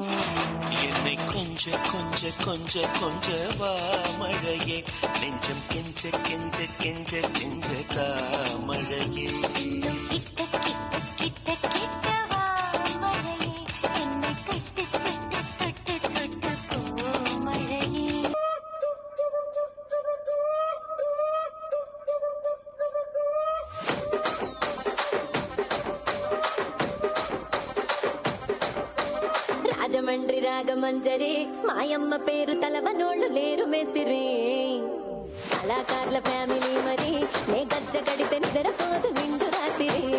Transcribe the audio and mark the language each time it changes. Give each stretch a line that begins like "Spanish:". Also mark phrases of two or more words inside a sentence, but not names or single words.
Tamil: என்னை கொஞ்ச கொஞ்ச கொஞ்ச கொஞ்ச வா மழையே நெஞ்சம் கெஞ்ச கெஞ்ச கெஞ்ச கெஞ்ச தா மழையே கிட்ட கிட்ட கிட்ட கிட்ட வா மழையே என்னை தொட்டு தொட்டு தொட்டு தொட்டு போ மழையே
Telugu: రాజమండ్రి రాగమంజరి మాయమ్మ పేరు తలవనోళ్ళు లేరు మేస్తిరి కళాకారుల ఫ్యామిలీ మరి నే గజ్జ కడితే నిద్రపోదు నిండు రాత్రి